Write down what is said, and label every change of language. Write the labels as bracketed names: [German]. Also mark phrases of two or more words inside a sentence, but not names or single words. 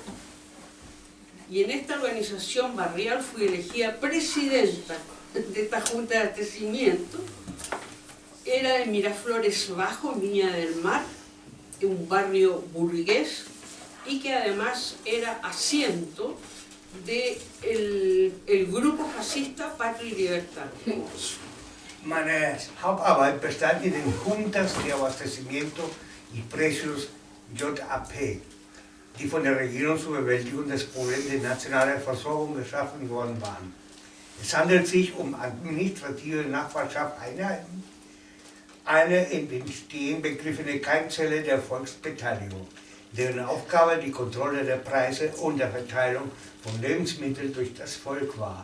[Spanish] Y en esta organización barrial fui elegida presidenta de esta junta de abastecimiento. Era de Miraflores Bajo, Viña del Mar, un barrio burgués, y que además era asiento del grupo fascista Patria y Libertad. [German] Meine Hauptarbeit bestand in den Juntas de Abastecimiento y Precios JAP, die von der Regierung zur Bewältigung des Problems der nationalen Versorgung geschaffen worden waren. Es handelt sich um administrative Nachbarschaftseinheiten, eine in den Stehen begriffene Keimzelle der Volksbeteiligung, deren Aufgabe die Kontrolle der Preise und der Verteilung von Lebensmitteln durch das Volk war.